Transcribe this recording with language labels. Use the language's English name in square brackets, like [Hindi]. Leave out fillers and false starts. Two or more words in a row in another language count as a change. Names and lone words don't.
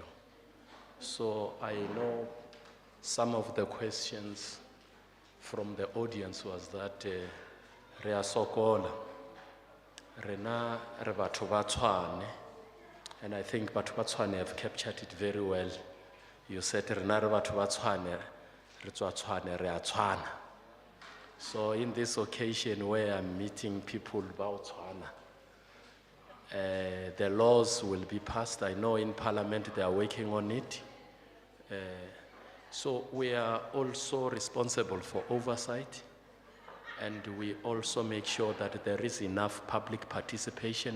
[English] So I know some of the questions from the audience was that Rea Sokola, [Tswana] Rena Rebatho ba Tshwane, [English] and I think [Tswana] Batho ba Tshwane [English] have captured it very well. You said [Tswana] Rena Rebatho ba Tshwane, re tswa Tshwane, re a tshwana. [English] So in this occasion where I'm meeting people about Tshwana, the laws will be passed. I know in Parliament they are working on it. So we are also responsible for oversight, and we also make sure that there is enough public participation.